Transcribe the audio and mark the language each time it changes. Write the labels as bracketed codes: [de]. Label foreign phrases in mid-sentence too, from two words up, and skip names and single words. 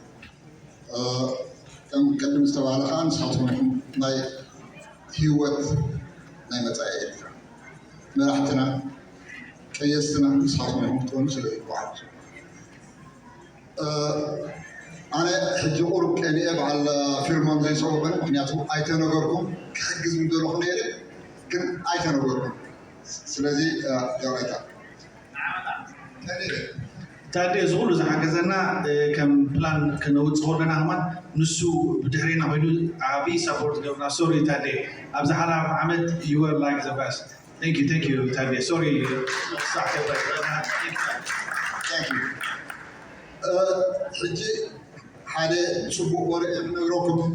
[ti] ከም ቅድም ዝተባሃለ ከዓ ንስኻትኩም ናይ ህይወት ናይ መፃኢ ኤርትራ መራሕትና ቀየስትና ንስኻትኩም ኢኹም ክትኮኑ ስለ ይጓዓዙ ኣነ ሕጂ ቁርብ ቀኒአ በዓል ፊርሞን ዘይፀወበነ ምክንያቱ ኣይተነገርኩም ክሕግዝ ምደለኹ ነይረ ግን ኣይተነገርኩም ስለዚ ያውዒታ ታዴ ዝኩሉ ዝሓገዘና ከም ፕላን ክነውፅእ ከለና እማን ንሱ ብድሕሪና ኮይኑ ዓብይ ሰፖርት ገብርና ሶሪ ታዴ ኣብ ዝሓለፈ ዓመት [en] you were like the best thank you [ti] ታዴ ሶሪ ሕጂ ሓደ ፅቡቅ ወርዒ ክነግረኩም